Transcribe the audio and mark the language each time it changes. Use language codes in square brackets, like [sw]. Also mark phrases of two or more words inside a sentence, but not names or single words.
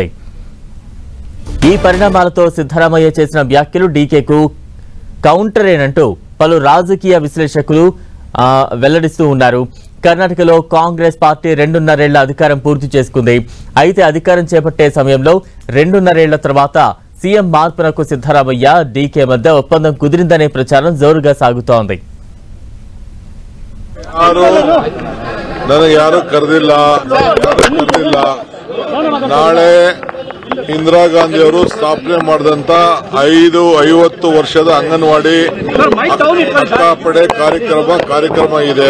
[te] ఈ పరిణామాలతో సిద్ధరామయ్య చేసిన వ్యాఖ్యలు డీకేకు కౌంటరేనంటూ పలు రాజకీయ విశ్లేషకులు వెల్లడిస్తూ ఉన్నారు. కర్ణాటకలో కాంగ్రెస్ పార్టీ 2.5 ఏళ్ల అధికారం పూర్తి చేసుకుంది. అయితే అధికారం చేపట్టే సమయంలో 2.5 ఏళ్ల తర్వాత సీఎం మార్పునకు సిద్ధరామయ్య, డీకే మధ్య ఒప్పందం కుదిరిందనే ప్రచారం జోరుగా సాగుతోంది. [kn] ನಾಳೆ ಇಂದಿರಾ ಗಾಂಧಿ ಅವರು ಸ್ಥಾಪನೆ ಮಾಡಿದಂತ 50 ವರ್ಷದ ಅಂಗನವಾಡಿ ಅಕ್ಕಾಪಡೆ ಕಾರ್ಯಕ್ರಮ ಇದೆ.